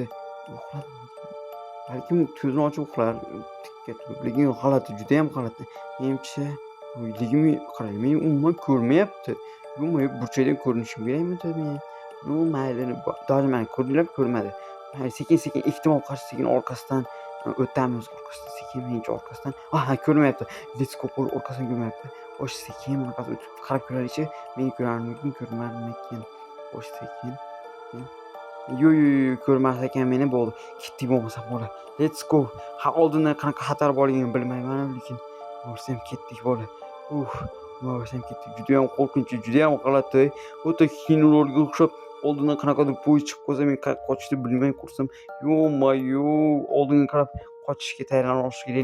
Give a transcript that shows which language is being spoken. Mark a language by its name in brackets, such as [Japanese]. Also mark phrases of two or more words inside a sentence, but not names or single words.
[Uzbek] Balkim ko'zini ochib uxlar, tikka turib, lekin g'alati, juda ham g'alati. Menimcha qarang, meni umuman ko'rmayapti. Yo-moyo, burchakdan ko'rinishim kerakmi men? Mayli, даже meni ko'rmadi. Sekin, ehtimol qarshi sekin orqasidan o'tamiz. Sekin menimcha orqasidan. Ko'rmayapti. [English] Let's go, [Uzbek] orqasidan ko'rmayapti. Sekin orqasidan o'tib qarab ko'raylikchi. Meni ko'rarmikin, ko'rmadimikin? Xo'sh, sekin. Yo, ko'rmas ekan meni bo'ldi. Ketdik bo'lmasa bola. [English] Let's go. [Uzbek] Oldindan qanaqa xatar borligini bilmayman, lekin borsam ketdik bola. Nima bo'lsam ketdik. Juda ham qo'rqinchli, juda ham g'alati. O'ta kinolarga o'xshab oldindan qanaqadir poyezd chiqib qolsa men qayerga qochishni bilmay qursam, yo-mayo, oldinga qarab qochishga tayyorlanish kerak.